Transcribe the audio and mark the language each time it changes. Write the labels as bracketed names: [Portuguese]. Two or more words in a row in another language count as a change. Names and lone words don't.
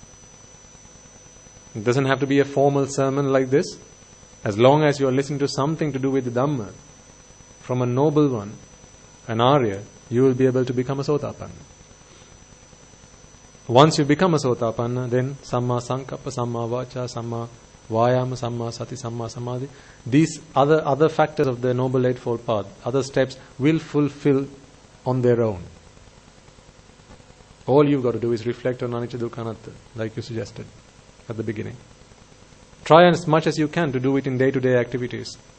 [English] It doesn't have to be a formal sermon like this. As long as you are listening to something to do with the Dhamma, from a noble one, an Arya, you will be able to become a Sotapanna. Once you become a Sotapanna, then [Pali] Samma Sankappa, Samma Vacha, Samma Vayama, Samma Sati, Samma Samadhi, [English] these other factors of the Noble Eightfold Path, other steps will fulfill on their own. All you've got to do is reflect on [Pali] Anicca Dukkha Anatta, [English] like you suggested at the beginning. Try as much as you can to do it in day-to-day activities.